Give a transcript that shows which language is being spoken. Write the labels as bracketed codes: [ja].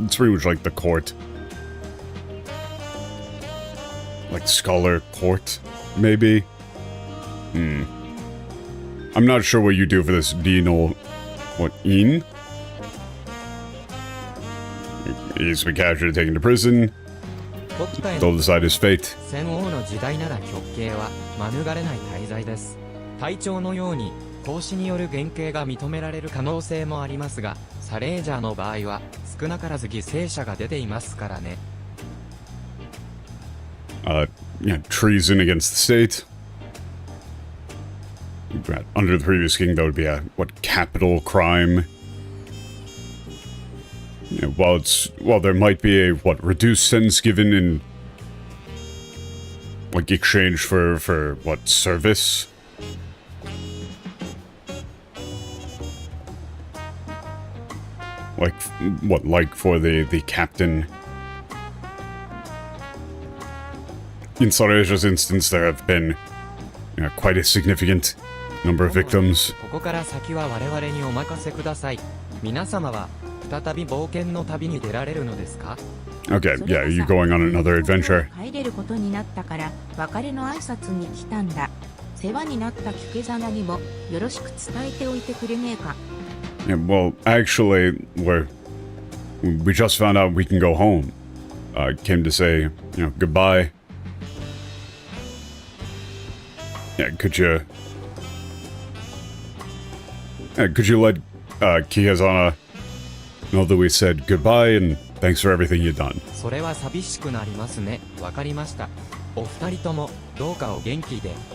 [en] It's pretty much like the court, like scholar court, maybe. I'm not sure what you do for this Dino. What, In? He's been captured and taken to prison. They'll decide his fate. [ja] 戦王の時代なら極刑は免れない大罪です。隊長のように投資による減刑が認められる可能性もありますが、サレージャーの場合は少なからず犠牲者が出ていますからね。 [en] Yeah, treason against the state. Under the previous king, that would be a, what, capital crime? Yeah, while there might be a, what, reduced sentence given in, like, exchange for what, service? Like, what, like for the captain? In Soreja's instance, there have been, you know, quite a significant number of victims. [ja] ここから先は我々にお任せください。皆様は再び冒険の旅に出られるのですか? [en] Okay, yeah, you're going on another adventure. [ja] 帰れることになったから別れの挨拶に来たんだ。世話になったキケザナにもよろしく伝えておいてくれねえか? [en] Yeah, well, actually, we just found out we can go home. Came to say, you know, goodbye. Yeah, could you let Kihazana know that we said goodbye and thanks for everything you've done? [ja] それは寂しくなりますね。わかりました。お二人ともどうかお元気で。